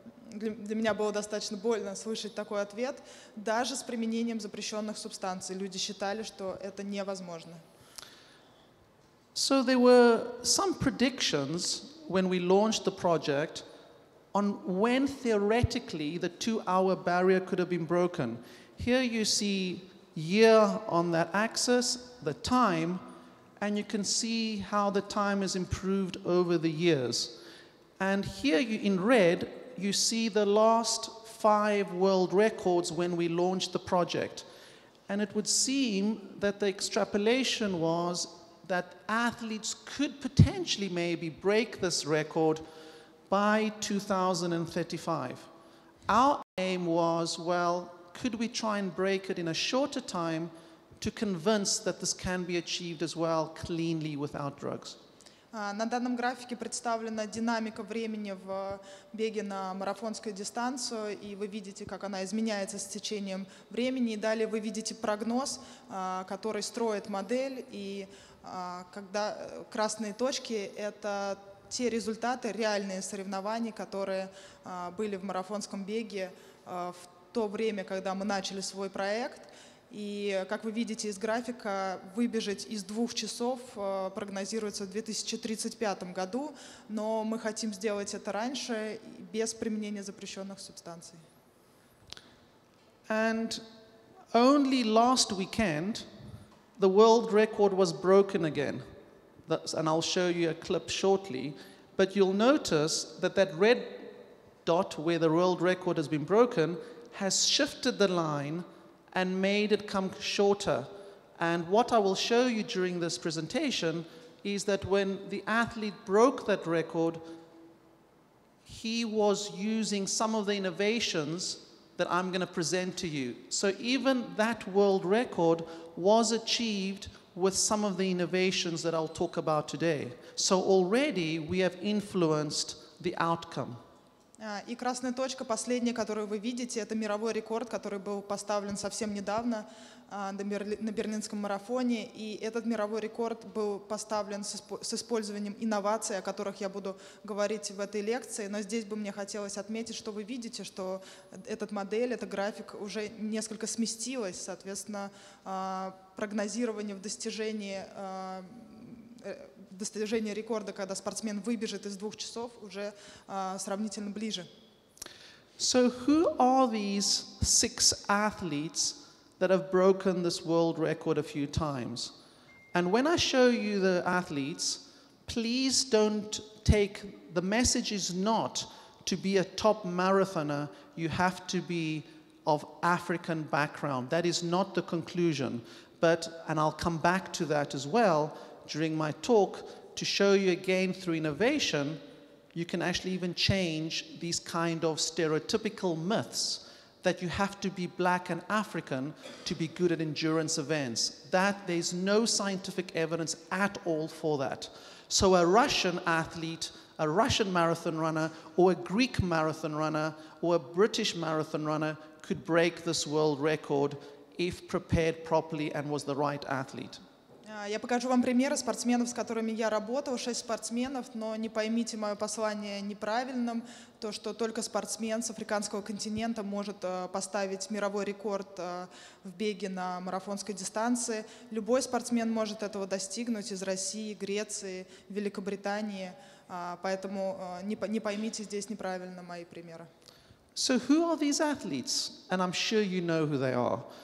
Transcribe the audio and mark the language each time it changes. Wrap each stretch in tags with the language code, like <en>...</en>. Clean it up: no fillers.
<ru>Для меня было достаточно больно слышать такой ответ. Даже с применением запрещенных субстанций люди считали, что это невозможно.</ru> <en>So there were some predictions when we launched the project on when theoretically the 2-hour barrier could have been broken. Here you see year on that axis, the time, and you can see how the time has improved over the years. And here in red, you see the last 5 world records when we launched the project. And it would seem that the extrapolation was that athletes could potentially maybe break this record by 2035. Our aim was, well, could we try and break it in a shorter time to convince that this can be achieved as well cleanly without drugs?</en> <ru>На данном графике представлена динамика времени в беге на марафонскую дистанцию, и вы видите, как она изменяется с течением времени. И далее вы видите прогноз, который строит модель, и когда красные точки — это те результаты, реальные соревнования, которые были в марафонском беге в то время, когда мы начали свой проект. И, как вы видите из графика, выбежать из 2 часов прогнозируется в 2035 году, но мы хотим сделать это раньше, без применения запрещенных субстанций.</ru> <en>And only last weekend, the world record was broken again. And I'll show you a clip shortly. But you'll notice that that red dot where the world record has been broken has shifted the line and made it come shorter. And what I will show you during this presentation is that when the athlete broke that record, he was using some of the innovations that I'm going to present to you. So even that world record was achieved with some of the innovations that I'll talk about today. So already we have influenced the outcome.</en> <ru>И красная точка, последняя, которую вы видите, это мировой рекорд, который был поставлен совсем недавно на Берлинском марафоне. И этот мировой рекорд был поставлен с использованием инноваций, о которых я буду говорить в этой лекции. Но здесь бы мне хотелось отметить, что вы видите, что эта модель, этот график уже несколько сместилась. Соответственно, прогнозирование в достижении рекорда, когда спортсмен выбежит из 2 часов, уже сравнительно ближе.</ru> <en>So who are these 6 athletes that have broken this world record a few times? And when I show you the athletes, please don't take, the message is not to be a top marathoner, you have to be of African background. That is not the conclusion. But, and I'll come back to that as well during my talk, to show you again through innovation, you can actually even change these kind of stereotypical myths that you have to be black and African to be good at endurance events. That there's no scientific evidence at all for that. So a Russian athlete, a Russian marathon runner, or a Greek marathon runner, or a British marathon runner could break this world record if prepared properly and was the right athlete.</en> <ru>Я покажу вам примеры спортсменов, с которыми я работал, 6 спортсменов, но не поймите мое послание неправильным, то, что только спортсмен с африканского континента может поставить мировой рекорд в беге на марафонской дистанции. Любой спортсмен может этого достигнуть из России, Греции, Великобритании, поэтому не поймите здесь неправильно мои примеры.</ru> <en>So who are these athletes? And I'm sure you know who they are.</en>